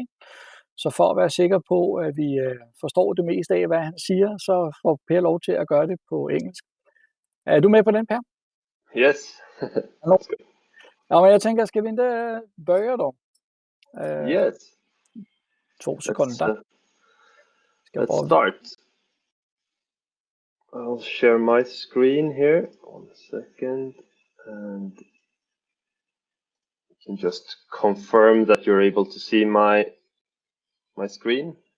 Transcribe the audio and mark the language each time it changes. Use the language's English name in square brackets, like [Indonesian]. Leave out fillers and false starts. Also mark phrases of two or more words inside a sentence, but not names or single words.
[Danish] Så for at være sikker på, at vi forstår det meste af, hvad han siger, så får Per lov til at gøre det på engelsk. Er du med på den, Per? [English] Yes. [Danish] Ja, men jeg tænker, skal vi ikke [Swedish] börja då? [English] Yes. [Danish] 2 sekunder. [English] Let's start. I'll share my screen here. 1 second. And you can just confirm that you're able to see my screen.